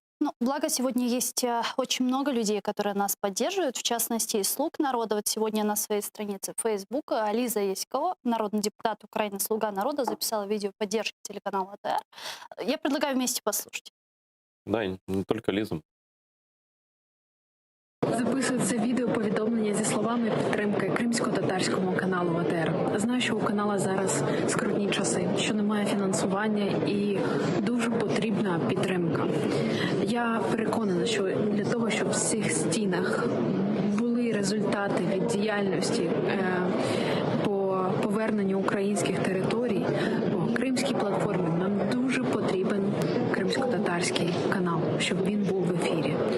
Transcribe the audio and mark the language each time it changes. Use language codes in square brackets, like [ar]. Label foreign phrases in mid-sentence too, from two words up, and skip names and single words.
[ru] Ну, благо сегодня есть очень много людей, которые нас поддерживают, в частности, и «Слуг народа». Вот сегодня на своей странице Facebook Лиза Яськова, народный депутат Украины, «Слуга народа», записала видео поддержки телеканала АТР. Я предлагаю вместе послушать. Да, и не только Лизу. [uk] Записується відео повідомлення зі словами підтримки кримсько-татарському каналу АТР. Знаю, що у канала зараз скрутні часи, що немає фінансування і дуже потрібна підтримка. Я переконана, що для того, щоб в цих стінах були результати від діяльності по поверненню українських територій, по кримській платформі, нам дуже потрібен кримсько-татарський канал, щоб він був в ефірі.